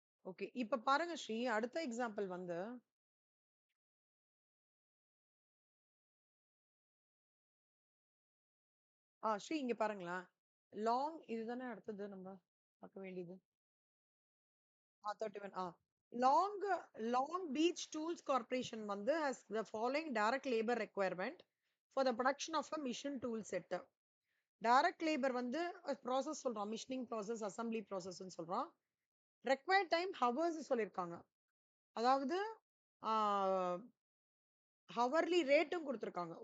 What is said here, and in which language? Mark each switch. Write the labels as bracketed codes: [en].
[ta] Okay. இப்ப பாருங்க ஸ்ரீ, அடுத்த எக்ஸாம்பிள் வந்து ஸ்ரீ இங்க பாருங்களேன். இதுதானே அடுத்தது நம்ம பார்க்க வேண்டியது. [en] 31 long Long Beach tools corporation [ta] வந்து [en] has the following direct labor requirement for the production of a mission tool set. [ta] Direct labour வந்து ப்ராசஸ் சொல்றோம். மிஷினிங் ப்ராசஸ், அசெம்பிளி ப்ராசஸ்ன்னு சொல்றோம். ரெக்வயர்ட் டைம் ஹவர்ஸ் சொல்லியிருக்காங்க. அதாவது ஆ ஹவர்லி ரேட்டும் குடுத்துருக்காங்க.